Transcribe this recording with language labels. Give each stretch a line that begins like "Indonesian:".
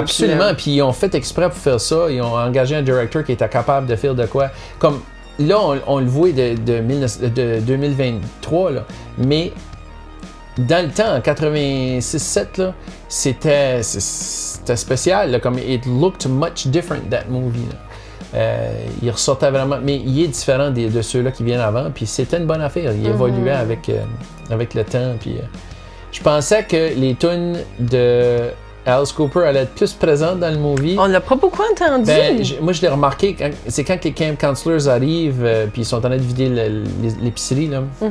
French: Absolument. Là. Puis ils ont fait exprès pour faire ça. Ils ont engagé un directeur qui était capable de faire de quoi. Comme là, on le voit de 2023, là. Mais dans le temps, en 86-7, là, c'était spécial. Là, comme
English: it looked much different, that movie.
French: Là. Il ressortait vraiment, mais il est différent de ceux-là qui viennent avant. Puis c'était une bonne affaire. Il évoluait avec le temps. Puis je pensais que les tunes de Alice Cooper allaient être plus présentes dans le movie. On l'a pas beaucoup entendu. Ben, moi, je l'ai remarqué, c'est quand les camp counselors arrivent, puis ils sont en train de vider l'épicerie, là.